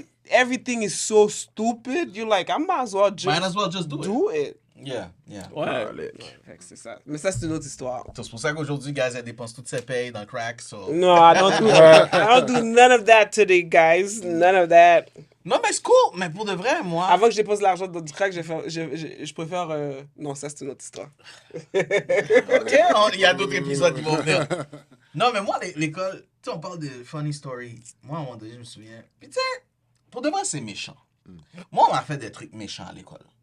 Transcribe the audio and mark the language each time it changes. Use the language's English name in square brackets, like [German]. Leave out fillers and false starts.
[English] everything is so stupid, you're like, I might as well just Might as well just do it. it. Yeah, yeah. [French] Ouais. Fait que c'est ça. Mais ça, c'est une autre histoire. C'est pour ça qu'aujourd'hui, guys, elle dépense toutes ses payes dans le crack. [English] So. No, I don't do none of that today, guys. None of that. [French] Non, mais c'est cool. Mais pour de vrai, moi. Avant que je dépose l'argent dans du crack, je préfère... Non, ça, c'est une autre histoire. OK, il y a d'autres épisodes qui vont venir. Non, mais moi, l'école, tu sais, on parle de [English] funny story. [French] Moi, à un moment donné, je me souviens. Puis, tu sais, pour de vrai, c'est méchant. Moi, on m'a fait des trucs méchants à l'école.